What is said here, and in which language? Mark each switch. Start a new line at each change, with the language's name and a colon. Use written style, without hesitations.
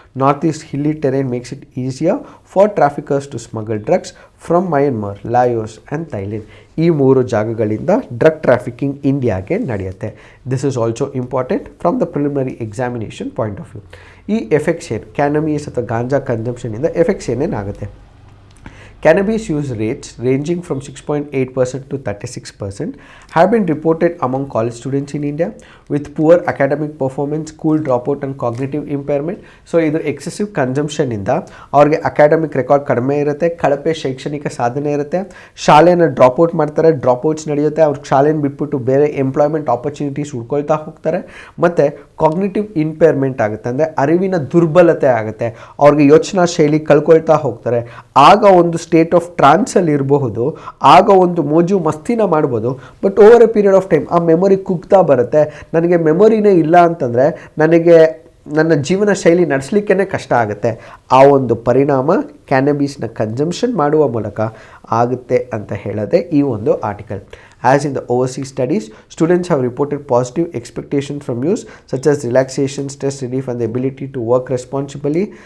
English: North east hilly terrain makes it easier for traffickers to smuggle drugs from Myanmar, Laos and Thailand.
Kannada: ಈ 3 ಜಾಗಗಳಿಂದ drug trafficking ಇಂಡಿಯಾಗೆ ನಡೆಯುತ್ತೆ.
English: This is also important from the preliminary examination point of view.
Kannada: ಈ effects ಏನು, ಕ್ಯಾನಬೀಸ್ ಅಥವಾ ಗಾಂಜಾ ಕನ್ಸಂಪ್ಷನಿಂದ effects ಏನೇನಾಗುತ್ತೆ?
English: Cannabis use rates ranging from 6.8% to 36% have been reported among college students in India with poor academic performance, school dropout and cognitive impairment.
Kannada: So ಇದು excessive ಕನ್ಸಂಪ್ಷನಿಂದ ಅವ್ರಿಗೆ academic record ಕಡಿಮೆ ಇರುತ್ತೆ, ಕಳಪೆ ಶೈಕ್ಷಣಿಕ ಸಾಧನೆ ಇರುತ್ತೆ, ಶಾಲೆನ ಡ್ರಾಪ್ಔಟ್ ಮಾಡ್ತಾರೆ, ಡ್ರಾಪ್ಔಟ್ಸ್ ನಡೆಯುತ್ತೆ, ಅವ್ರಿಗೆ ಶಾಲೆನ ಬಿಟ್ಬಿಟ್ಟು ಬೇರೆ ಎಂಪ್ಲಾಯ್ಮೆಂಟ್ ಆಪರ್ಚುನಿಟೀಸ್ ಹುಡ್ಕೊಳ್ತಾ ಹೋಗ್ತಾರೆ, ಮತ್ತು ಕಾಗ್ನಿಟಿವ್ ಇಂಪೇರ್ಮೆಂಟ್ ಆಗುತ್ತೆ, ಅಂದರೆ ಅರಿವಿನ ದುರ್ಬಲತೆ ಆಗುತ್ತೆ, ಅವ್ರಿಗೆ ಯೋಚನಾ ಶೈಲಿ ಕಳ್ಕೊಳ್ತಾ ಹೋಗ್ತಾರೆ. ಆಗ ಒಂದು
English: state of ಟ್ರಾನ್ಸಲ್ಲಿ
Kannada: ಇರಬಹುದು, ಆಗ ಒಂದು ಮೋಜು ಮಸ್ತಿನ ಮಾಡ್ಬೋದು.
English: but over a period of time
Kannada: ಆ ಮೆಮೊರಿ ಕುಗ್ತಾ ಬರುತ್ತೆ. ನನಗೆ ಮೆಮೊರಿನೇ ಇಲ್ಲ ಅಂತಂದರೆ ನನಗೆ ನನ್ನ ಜೀವನ ಶೈಲಿ ನಡೆಸಲಿಕ್ಕೇ ಕಷ್ಟ ಆಗುತ್ತೆ. ಆ ಒಂದು ಪರಿಣಾಮ ಕ್ಯಾನಬೀಸ್ನ ಕನ್ಸಂಪ್ಷನ್ ಮಾಡುವ ಮೂಲಕ ಆಗುತ್ತೆ ಅಂತ ಹೇಳೋದೇ ಈ ಒಂದು article.
English: As in the overseas studies, students have reported positive expectations from use such as relaxation, stress relief and the ability to work responsibly.